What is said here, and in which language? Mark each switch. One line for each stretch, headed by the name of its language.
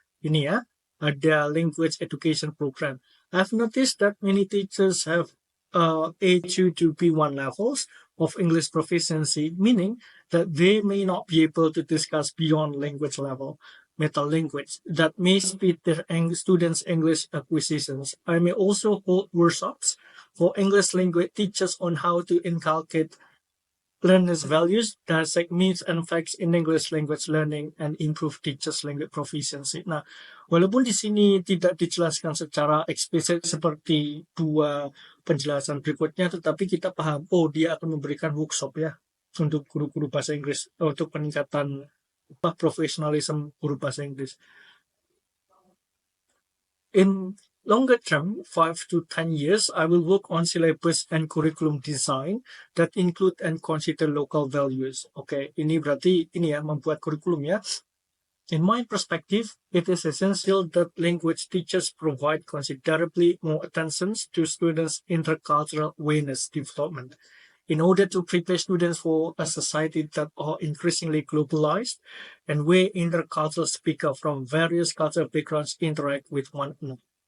Indonesian: Ini ya, ada
English: language education program. I've noticed that many teachers have A2 to B1 levels of English proficiency, meaning that they may not be able to discuss beyond language level meta language that may speed their students' English acquisitions. I may also hold workshops for English language teachers on how to inculcate learners' values, dissect myths and facts in English language learning, and improve teachers' language proficiency.
Indonesian: Nah, walaupun di sini tidak dijelaskan secara eksplisit seperti dua penjelasan berikutnya, tetapi kita paham, oh dia akan memberikan workshop ya untuk guru-guru bahasa Inggris, untuk peningkatan profesionalisme guru bahasa Inggris.
English: In longer term, 5 to 10 years, I will work on syllabus and curriculum design that include and consider local values.
Indonesian: Oke, ini berarti ini ya, membuat kurikulum ya.
English: In my perspective, it is essential that language teachers provide considerably more attention to students' intercultural awareness development. In order to prepare students for a society that are increasingly globalized and where intercultural speakers from various cultural backgrounds interact with one another.